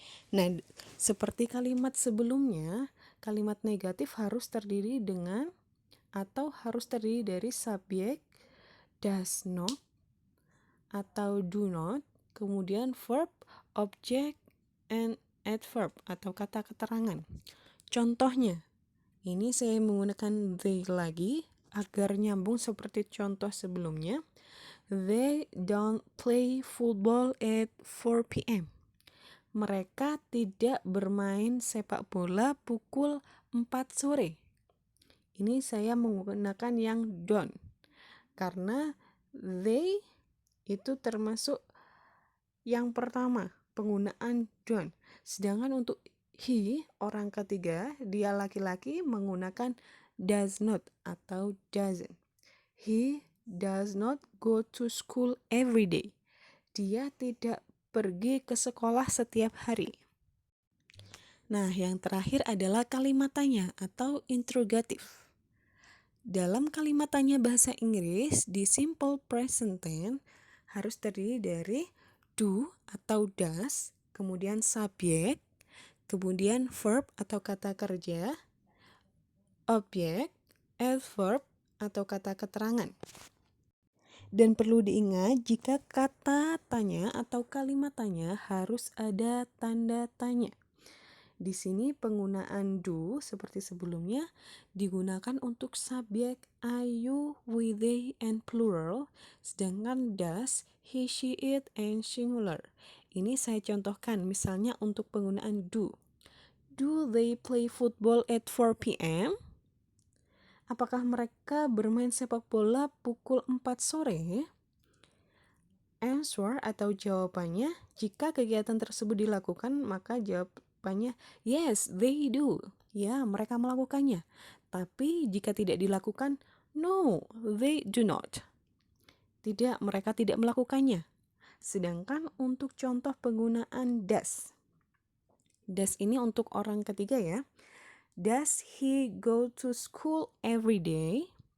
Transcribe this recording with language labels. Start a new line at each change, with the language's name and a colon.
Indonesian: Nah, seperti kalimat sebelumnya, kalimat negatif harus terdiri dengan atau harus terdiri dari subjek does not atau do not, kemudian
English: verb, object, and adverb
Indonesian: atau kata keterangan. Contohnya, ini saya menggunakan they lagi agar nyambung seperti contoh sebelumnya.
English: They don't play football at 4 p.m.
Indonesian: Mereka tidak bermain sepak bola pukul 4 sore. Ini saya menggunakan yang don't, karena they itu termasuk yang pertama, penggunaan don't. Sedangkan untuk he, orang ketiga, dia laki-laki menggunakan does not atau doesn't.
English: He does not go to school every day.
Indonesian: Dia tidak pergi ke sekolah setiap hari. Nah, yang terakhir adalah kalimat tanya atau interrogative. Dalam kalimat tanya bahasa Inggris, di simple present tense harus terdiri dari do atau does, kemudian subjek, kemudian verb atau kata kerja, objek, adverb atau kata keterangan. Dan perlu diingat jika kata tanya atau kalimat tanya harus ada tanda tanya. Di sini penggunaan do seperti sebelumnya digunakan untuk subjek I, you, we, they, and plural, sedangkan does, he, she, it, and singular. Ini saya contohkan misalnya untuk penggunaan do.
English: Do they play football at 4 p.m.?
Indonesian: Apakah mereka bermain sepak bola pukul 4 sore? Answer atau jawabannya, jika kegiatan tersebut dilakukan, maka jawabannya
English: yes, they do.
Indonesian: Ya, mereka melakukannya. Tapi jika tidak dilakukan,
English: no, they do not.
Indonesian: Tidak, mereka tidak melakukannya. Sedangkan untuk contoh penggunaan does. Does ini untuk orang ketiga ya.
English: Does he go to school every day?